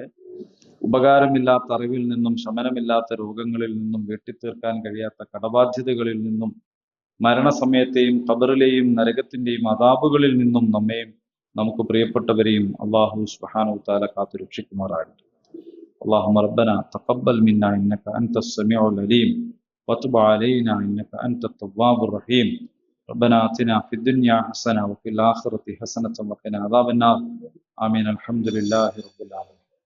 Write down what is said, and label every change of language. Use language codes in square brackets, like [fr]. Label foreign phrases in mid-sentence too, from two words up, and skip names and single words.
[ml] ഉപകാരമില്ലാത്ത അറിവിൽ നിന്നും, ശമനമില്ലാത്ത രോഗങ്ങളിൽ നിന്നും, വെട്ടിത്തീർക്കാൻ കഴിയാത്ത കടബാധ്യതകളിൽ നിന്നും, മരണസമയത്തെയും ഖബറിലെയും നരകത്തിന്റെയും അദാബുകളിൽ നിന്നും നമ്മെയും നമുക്ക് പ്രിയപ്പെട്ടവരെയും അള്ളാഹു [ar] سبحانه وتعالى [ml] കാത്തു രക്ഷിക്കുമാറാകട്ടെ. [ar] اللهم ربنا تقبل منا إنك أنت السميع العليم وتب علينا إنك أنت التواب الرحيم. ربنا آتنا في الدنيا حسنة وفي الآخرة حسنة وقنا عذاب النار. آمين. الحمد لله رب العالمين.